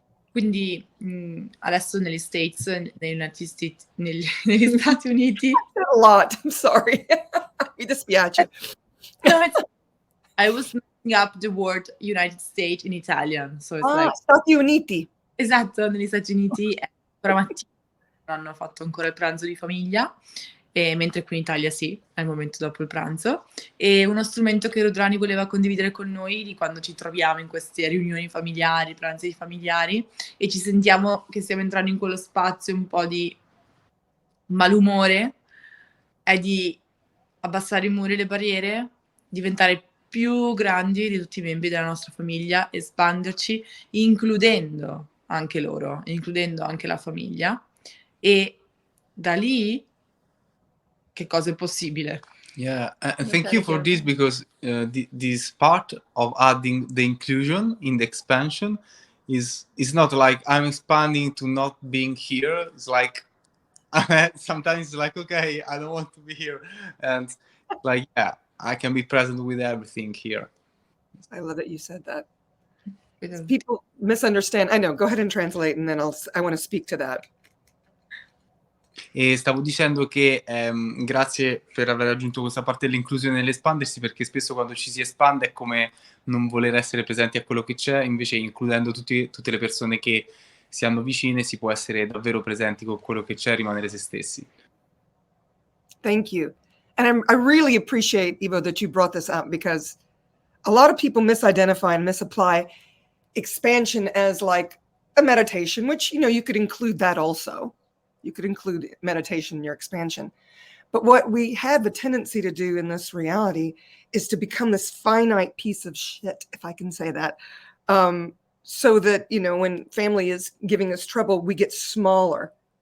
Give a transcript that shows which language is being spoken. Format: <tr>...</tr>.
<it>Quindi adesso negli States, negli Stati Uniti,</it> <en>A lot. I'm sorry.</en> <it>Mi dispiace.</it> <en>no, I was messing up the word United States in Italian, so it's like</en> <it>Stati Uniti. esatto, negli Stati Uniti è ancora mattina, non hanno fatto ancora il pranzo di famiglia, mentre qui in Italia sì, è il momento dopo il pranzo. E uno strumento che Rudrani voleva condividere con noi di quando ci troviamo in queste riunioni familiari, pranzi familiari, e ci sentiamo che stiamo entrando in quello spazio un po' di malumore, è di abbassare i muri e le barriere, diventare più grandi di tutti i membri della nostra famiglia, espanderci, includendo anche loro, includendo anche la famiglia, e da lì che cosa è possibile.</it> <en>Yeah, and thank you for this because this part of adding the inclusion in the expansion is not like I'm expanding to not being here. It's like sometimes it's like, okay, I don't want to be here, and like, yeah, I can be present with everything here. I love that you said that. People misunderstand. I know. Go ahead and translate, and then I want to speak to that.</en> <it>E stavo dicendo che grazie per aver aggiunto questa parte dell'inclusione nell'espandersi, perché spesso quando ci si espande è come non voler essere presenti a quello che c'è, invece includendo tutte le persone che si hanno vicine si può essere davvero presenti con quello che c'è e rimanere se stessi.</it> <en>Thank you. And I really appreciate, Ivo, that you brought this up, because a lot of people misidentify and misapply expansion as like a meditation, which, you could include that also. You could include meditation in your expansion. But what we have a tendency to do in this reality is to become this finite piece of shit, if I can say that, so that, when family is giving us trouble, we get smaller.</en>